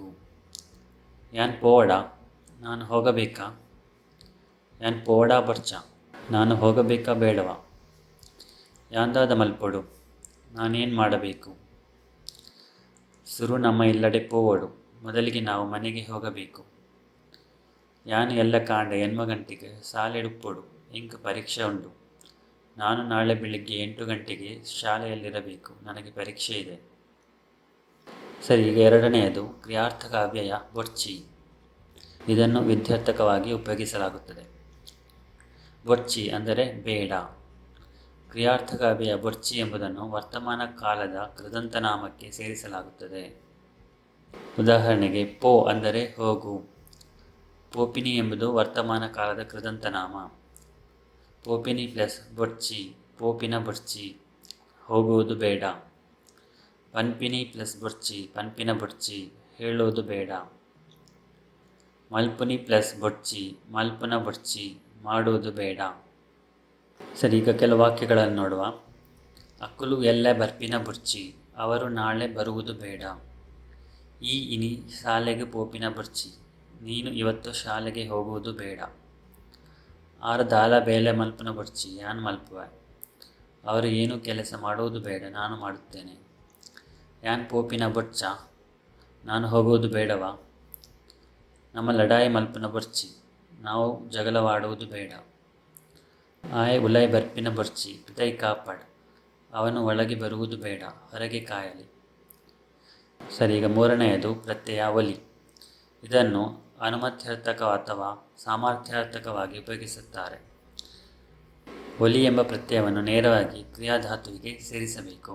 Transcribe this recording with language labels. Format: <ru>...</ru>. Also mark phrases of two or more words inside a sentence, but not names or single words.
<tcy>ಯಾನ್ ಪೋವಡ,</tcy> <kn>ನಾನು ಹೋಗಬೇಕಾ.</kn> <tcy>ಯಾನ್ ಪೋವಡ ಬರ್ಚ,</tcy> <kn>ನಾನು ಹೋಗಬೇಕಾ ಬೇಡವಾ.</kn> <tcy>ಯಾಂದಾದ ಮಲ್ಪೊಡು,</tcy> <kn>ನಾನೇನು ಮಾಡಬೇಕು.</kn> <tcy>ಸುರು ನಮ್ಮ ಇಲ್ಲಡೆ ಪೋವಡು,</tcy> <kn>ಮೊದಲಿಗೆ ನಾವು ಮನೆಗೆ ಹೋಗಬೇಕು.</kn> <tcy>ಯಾನು ಎಲ್ಲ ಕಾಂಡ ಎನ್ಮ ಗಂಟೆಗೆ ಶಾಲೆಡುಪ್ಪೊಡು, ಎಂಕ್ ಪರೀಕ್ಷೆ ಉಂಡು.</tcy> <kn>ನಾನು ನಾಳೆ ಬೆಳಿಗ್ಗೆ 8 ಗಂಟೆಗೆ ಶಾಲೆಯಲ್ಲಿರಬೇಕು, ನನಗೆ ಪರೀಕ್ಷೆ ಇದೆ. ಸರಿ, ಈಗ ಎರಡನೆಯದು ಕ್ರಿಯಾರ್ಥಕ ಅವ್ಯಯ ಬೊರ್ಚಿ. ಇದನ್ನು ವಿದ್ಯಾರ್ಥಕವಾಗಿ ಉಪಯೋಗಿಸಲಾಗುತ್ತದೆ. ಬೊರ್ಚಿ ಅಂದರೆ ಬೇಡ. ಕ್ರಿಯಾರ್ಥಕ ಅವ್ಯಯ ಬೊರ್ಚಿ ಎಂಬುದನ್ನು ವರ್ತಮಾನ ಕಾಲದ ಕೃದಂತನಾಮಕ್ಕೆ ಸೇರಿಸಲಾಗುತ್ತದೆ. ಉದಾಹರಣೆಗೆ ಪೋ ಅಂದರೆ ಹೋಗು. ಪೋಪಿನಿ ಎಂಬುದು ವರ್ತಮಾನ ಕಾಲದ ಕೃದಂತನಾಮ.</kn> <tcy>ಪೋಪಿನಿ ಪ್ಲಸ್ ಬೊರ್ಚಿ, ಪೋಪಿನ ಬೊರ್ಚಿ,</tcy> <kn>ಹೋಗುವುದು ಬೇಡ.</kn> <tcy>ಪನ್ಪಿನಿ ಪ್ಲಸ್ ಬೊರ್ಚಿ, ಪನ್ಪಿನ ಬೊರ್ಚಿ,</tcy> <kn>ಹೇಳುವುದು ಬೇಡ.</kn> <tcy>ಮಲ್ಪುನಿ ಪ್ಲಸ್ ಬೊರ್ಚಿ, ಮಲ್ಪುನ ಬೊರ್ಚಿ,</tcy> <kn>ಮಾಡುವುದು ಬೇಡ. ಸರಿ, ಈಗ ಕೆಲವು ವಾಕ್ಯಗಳನ್ನು ನೋಡುವ.</kn> <tcy>ಅಕ್ಕುಲು ಎಲ್ಲ ಬರ್ಪಿನ ಬೊರ್ಚಿ,</tcy> <kn>ಅವರು ನಾಳೆ ಬರುವುದು ಬೇಡ.</kn> <tcy>ಈ ಇನಿ ಶಾಲೆಗೆ ಪೋಪಿನ ಬೊರ್ಚಿ,</tcy> <kn>ನೀನು ಇವತ್ತು ಶಾಲೆಗೆ ಹೋಗುವುದು ಬೇಡ.</kn> <tcy>ಆರು ದಾಲ ಬೇಲೆ ಮಲ್ಪನ ಬೊರ್ಚಿ, ಯಾನ್ ಮಲ್ಪುವೆ.</tcy> <kn>ಅವರು ಏನು ಕೆಲಸ ಮಾಡುವುದು ಬೇಡ, ನಾನು ಮಾಡುತ್ತೇನೆ.</kn> <tcy>ಯಾನ್ ಪೋಪಿನ ಬೊರ್ಚ,</tcy> <kn>ನಾನು ಹೋಗುವುದು ಬೇಡವಾ.</kn> <tcy>ನಮ್ಮ ಲಡಾಯಿ ಮಲ್ಪನ ಬೊರ್ಚಿ,</tcy> <kn>ನಾವು ಜಗಳವಾಡುವುದು ಬೇಡ.</kn> <tcy>ಆಯೆ ಉಲೈ ಬರ್ಪಿನ ಬೊರ್ಚಿ, ಪಿತೈ ಕಾಪಾಡ್,</tcy> <kn>ಅವನು ಒಳಗೆ ಬರುವುದು ಬೇಡ, ಹೊರಗೆ ಕಾಯಲಿ. ಸರಿ, ಈಗ ಮೂರನೆಯದು ಪ್ರತ್ಯಯ ಒಲಿ. ಇದನ್ನು ಅನುಮತ್ಯಾರ್ಥಕ ಅಥವಾ ಸಾಮರ್ಥ್ಯಾರ್ಥಕವಾಗಿ ಉಪಯೋಗಿಸುತ್ತಾರೆ. ಒಲಿ ಎಂಬ ಪ್ರತ್ಯಯವನ್ನು ನೇರವಾಗಿ ಕ್ರಿಯಾಧಾತುವಿಗೆ ಸೇರಿಸಬೇಕು.</kn>